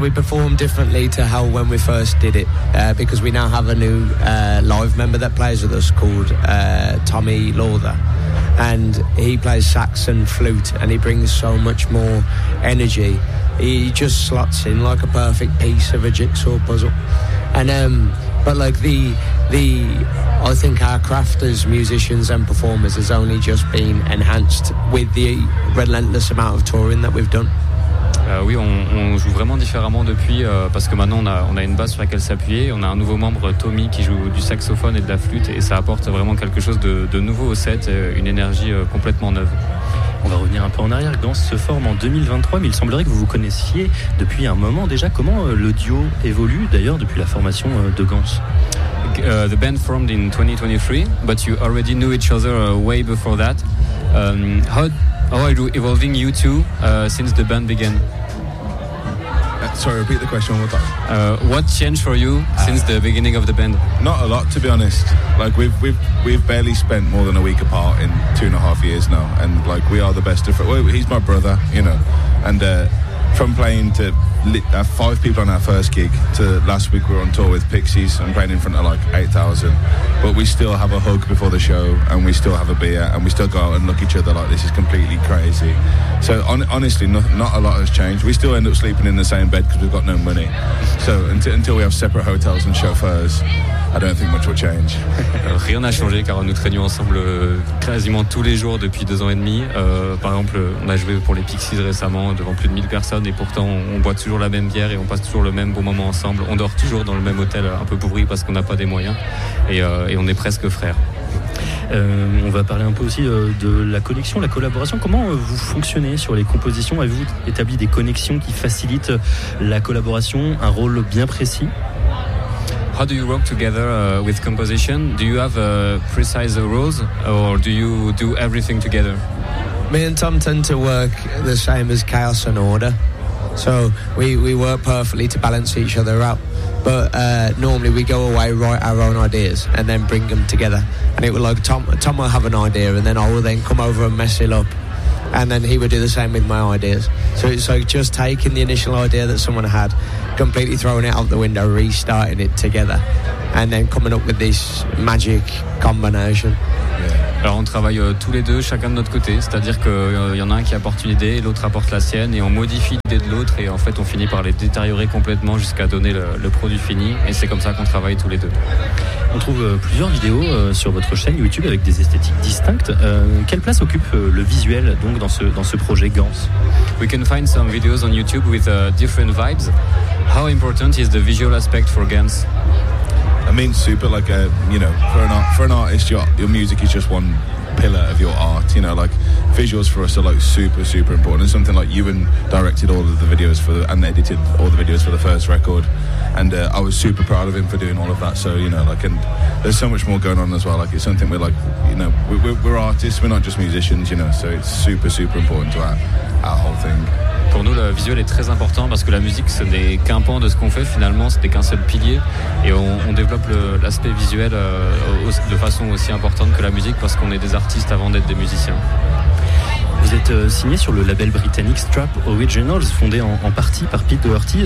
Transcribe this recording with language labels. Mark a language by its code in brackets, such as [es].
[en] We perform differently to how when we first did it, because we now have a new live member that plays with us called Tommy Lawther, and he plays sax and flute, and he brings so much more energy. He just slots in like a perfect piece of a jigsaw puzzle, and but like the. I think our craft as musicians and performers has only just been enhanced with the relentless amount of touring that we've done. [fr] Oui, on joue vraiment différemment depuis parce que maintenant on a une base sur laquelle s'appuyer. On a un nouveau membre, Tommy, qui joue du saxophone et de la flûte, et ça apporte vraiment quelque chose de nouveau au set, une énergie complètement neuve. On va revenir un peu en arrière. Gans se forme en 2023, mais il semblerait que vous vous connaissiez depuis un moment déjà. Comment le duo évolue d'ailleurs depuis la formation de Gans? [en] The band formed in 2023, but you already knew each other way before that. How are you evolving, you two, since the band began? Sorry, repeat the question one more time. What changed for you since the beginning of the band? Not a lot, to be honest. Like, we've barely spent more than a week apart in 2.5 years now, and like, we are the best of friends. Well, he's my brother, you know, and from playing to five people on our first gig to last week we were on tour with Pixies and playing in front of like 8,000. But we still have a hug before the show and we still have a beer and we still go out and look at each other like this is completely crazy. So honestly, not a lot has changed. We still end up sleeping in the same bed because we've got no money. So until we have separate hotels and chauffeurs, I don't think much will change. [fr] Rien n'a changé car nous traînions ensemble quasiment tous les jours depuis 2 ans et demi. Par exemple, on a joué pour les Pixies récemment devant plus de 1000 personnes et pourtant on boit toujours la même bière et on passe toujours le même bon moment ensemble. On dort toujours dans le même hôtel un peu pourri parce qu'on n'a pas des moyens et on est presque frères. On va parler un peu aussi de la connexion, la collaboration. Comment vous fonctionnez sur les compositions? Avez-vous établi des connexions qui facilitent la collaboration, un rôle bien précis? [en] How do you work together with composition? Do you have precise roles or do you do everything together? Me and Tom tend to work the same as Chaos and Order. So we work perfectly to balance each other out. But normally we go away, write our own ideas and then bring them together. And it was like Tom will have an idea and then I will then come over and mess it up. And then he would do the same with my ideas. So it's like just taking the initial idea that someone had, completely throwing it out the window, restarting it together, and then coming up with this magic combination. [fr] Alors on travaille tous les deux, chacun de notre côté. C'est-à-dire qu'il y en a un qui apporte une idée, l'autre apporte la sienne, et on modifie l'idée de l'autre, et en fait on finit par les détériorer complètement jusqu'à donner le produit fini. Et c'est comme ça qu'on travaille tous les deux. On trouve plusieurs vidéos sur votre chaîne YouTube avec des esthétiques distinctes. Quelle place occupe le visuel donc dans ce projet Gans? [en] We can find some videos on YouTube with different vibes. How important is the visual aspect for Gans? I mean, super. Like, you know, for an artist, your music is just one pillar of your art. You know, like, visuals for us are like super, super important. And something like Ewan directed all of the videos and edited all the videos for the first record. And I was super proud of him for doing all of that. So, you know, like, and there's so much more going on as well. Like, it's something we're like, you know, we're artists. We're not just musicians. You know, so it's super, super important to our whole thing. [fr] Pour nous, le visuel est très important parce que la musique, ce n'est qu'un pan de ce qu'on fait. Finalement, ce n'est qu'un seul pilier. Et on développe l'aspect visuel de façon aussi importante que la musique parce qu'on est des artistes avant d'être des musiciens. Vous êtes signé sur le label britannique Strap Originals, fondé en partie par Pete Doherty.